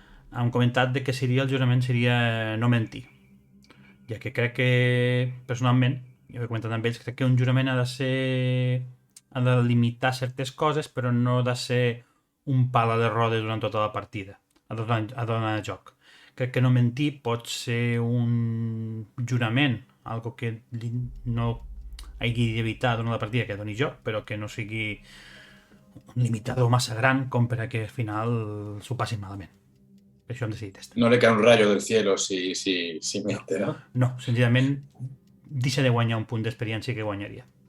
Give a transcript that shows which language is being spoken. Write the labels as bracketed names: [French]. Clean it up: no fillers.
[Catalan] Hem comentat que el jurament seria no mentir, ja que crec que personalment, jo he comentat amb ells, crec que un jurament ha de limitar certes coses, però no ha de ser un pala de rodes durant tota la partida, ha de donar joc. Crec que no mentir pot ser un jurament, algo que no hagi d'evitar durant la partida que doni joc, però que no sigui un limitador massa gran com per a que al final s'ho passin malament. Per això hem decidit esto. [Spanish] No le cae un rayo del cielo si mente, ¿no? [Catalan] No, senzillament deixa de guanyar un punt d'experiència que guanyaria.